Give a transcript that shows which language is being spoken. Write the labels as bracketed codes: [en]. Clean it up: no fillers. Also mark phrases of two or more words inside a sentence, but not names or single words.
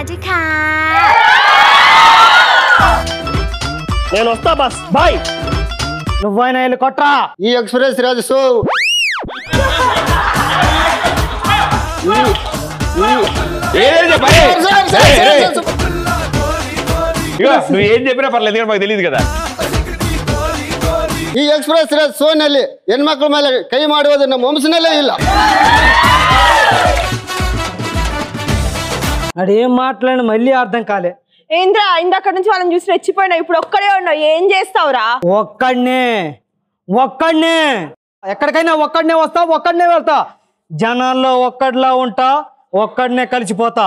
[te] నేను వస్తా [en] boss, bye. [te] నువ్వైనా వెళ్ళి కొట్రా. ఈ ఎక్స్ప్రెస్ రాజు సో నువ్వు ఏం చెప్పినా పర్లేదు, ఎందుకంటే మాకు తెలియదు కదా. [kn] ಈ ಎಕ್ಸ್ಪ್ರೆಸ್ ಸೋನಲ್ಲಿ ಹೆಣ್ಮಕ್ಳ ಮೇಲೆ ಕೈ ಮಾಡುವುದು ನಮ್ಮ ವಂಶನಲ್ಲೇ ಇಲ್ಲ. [te] అడేం మాట్లాడి మళ్ళీ అర్థం కాలే. ఏంద్రా ఇందాక నుంచి వాళ్ళని చూసి రెచ్చిపోయినా, ఇప్పుడు ఒక్కడే ఉన్నావు, ఏం చేస్తావురా? ఒక్కడనే ఎక్కడికైనా ఒక్కడనే వస్తా, ఒక్కడనే వెళ్తా. జనాల్లో ఒక్కడిలా ఉంటా, ఒక్కడనే కలిసిపోతా.